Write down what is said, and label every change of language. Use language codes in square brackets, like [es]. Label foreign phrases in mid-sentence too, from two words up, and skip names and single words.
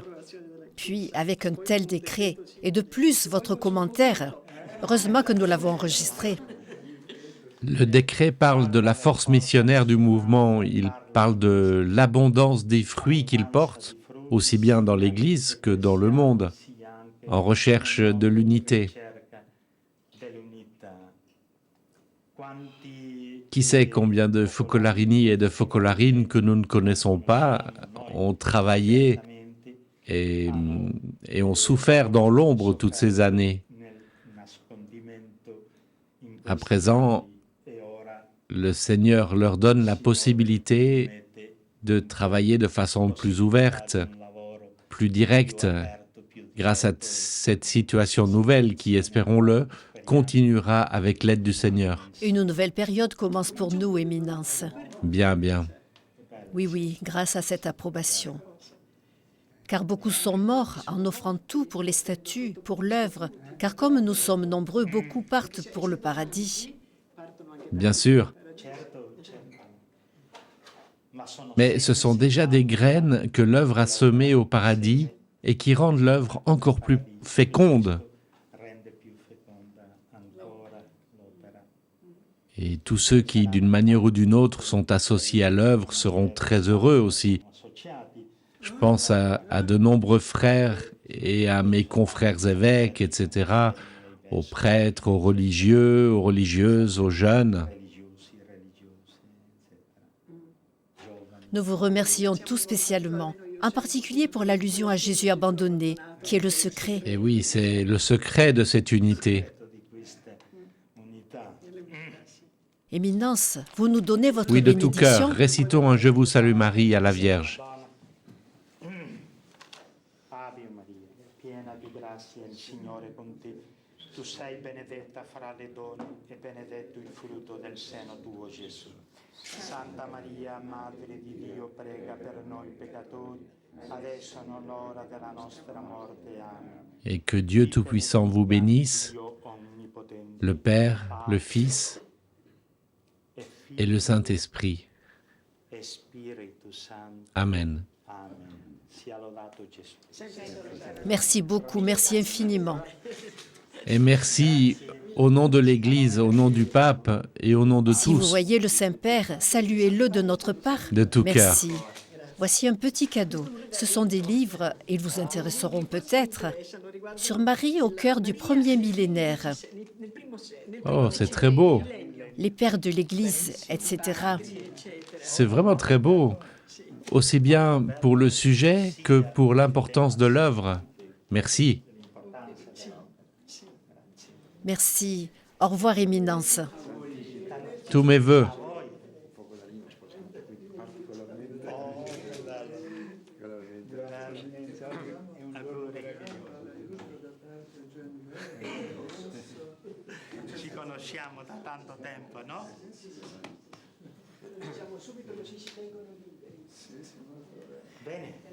[fr] Puis, avec un tel décret, et de plus votre commentaire, heureusement que nous l'avons enregistré. Le décret parle de la force missionnaire du mouvement, il parle de l'abondance des fruits qu'il porte, aussi bien dans l'Église que dans le monde, en recherche de l'unité. [it] cerca dell'unità. Quanti [fr] Qui sait combien de Focolarini et de Focolarines que nous ne connaissons pas ont travaillé et ont souffert dans l'ombre toutes ces années. [it] nel nascondimento in [fr] À présent, [it] e ora [fr] le Seigneur leur donne la possibilité [it] mette [fr] de travailler de façon plus ouverte, [it] un lavoro [fr] plus directe, [it] aperto più [fr] grâce à cette situation nouvelle qui, espérons-le, continuera avec l'aide du Seigneur. Une nouvelle période commence pour nous, Éminence. Bien, bien. Oui, oui, grâce à cette approbation. Car beaucoup sont morts en offrant tout pour les statuts, pour l'œuvre. Car comme nous sommes nombreux, beaucoup partent pour le paradis. Bien sûr. Mais ce sont déjà des graines que l'œuvre a semées au paradis et qui rendent l'œuvre encore plus féconde. [it] rende più feconda ancora l'opera. [fr] Et tous ceux qui, d'une manière ou d'une autre, sont associés à l'œuvre seront très heureux aussi. [it] Associati [fr] Je pense à de nombreux frères et à mes confrères évêques, etc., aux prêtres, aux religieux, aux religieuses, aux jeunes. [it] religiosi, religiose, etc. [fr] Nous vous remercions tout spécialement, en particulier pour l'allusion à Jésus abandonné, qui est le secret. Et oui, c'est le secret de cette unité. [it] Di questa unità. [fr] Éminence, vous nous donnez votre Oui, de tout bénédiction. cœur, récitons un Je vous salue Marie à la Vierge. [it] Ave Maria, piena di grazia, il Signore è con te. Tu sei benedetta fra le donne e benedetto il frutto del seno tuo, Gesù. Santa Maria, Madre di Dio, prega per noi peccatori, adesso e all'ora della nostra morte. Amen. [fr] Et que Dieu Tout-Puissant vous bénisse, [it] Dio onnipotente, [fr] le Père, le Fils [it] e [fr] et le Saint-Esprit. [la] e Spiritus Sancto. [it] Amen. Amen. Sia lodato Gesù. [fr] Merci beaucoup, merci infiniment. Et merci au nom de l'Église, au nom du pape et au nom de Si vous tous. voyez le Saint-Père, saluez-le de notre part. De tout cœur. Merci. Voici un petit cadeau. Ce sont des livres, ils vous intéresseront peut-être, sur Marie au cœur du premier millénaire, Oh, c'est très beau. les pères de l'Église, etc. C'est vraiment très beau, aussi bien pour le sujet que pour l'importance de l'œuvre. Merci. Merci. Au revoir, Éminence. Tous mes vœux. [it] Ci conosciamo da tanto tempo, no? Bene.